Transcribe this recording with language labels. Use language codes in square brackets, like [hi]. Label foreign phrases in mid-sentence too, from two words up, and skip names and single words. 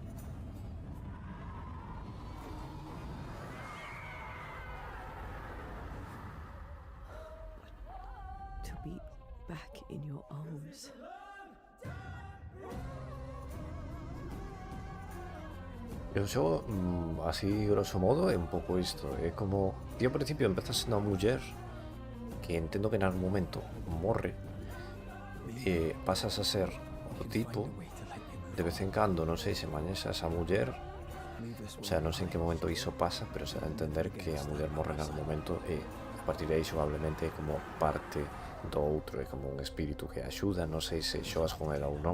[en] But to be back in your arms. [gl] El xogo, así [la] grosso modo, [gl] é un pouco isto. É como, ti ao principio empezas sendo unha muller que entendo que en algún momento morre e pasas a ser o tipo. De vez en cando, non sei se mañesa esa muller, [es] o sea, [gl] non sei en que momento iso pasa, pero se dá a entender que a muller morre en algún momento e a partir de aí xogablemente é como parte do outro, é como un espírito que axuda, non sei se xogas con ela ou non.